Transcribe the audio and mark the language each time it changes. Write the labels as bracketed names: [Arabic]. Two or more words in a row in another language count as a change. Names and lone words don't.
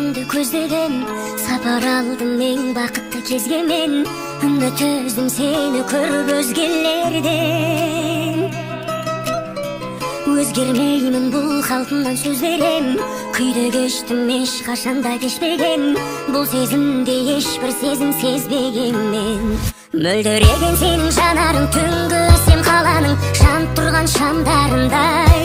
[Kyrgyz] көздөгөн, сапар алдым эң бакытты кезге мен. Үмүт төздүм сени көрүп өзгелерден. [Kazakh] Өзгермеймін бұл қалпымнан сөз берем. Күйді кештім еш қашанда кешпеген. Бұл сезімде ешбір сезім сезбеген мен. Мөлдіреген сенің жанарың түнгі әсем қаланың жанып тұрған шамдарындай.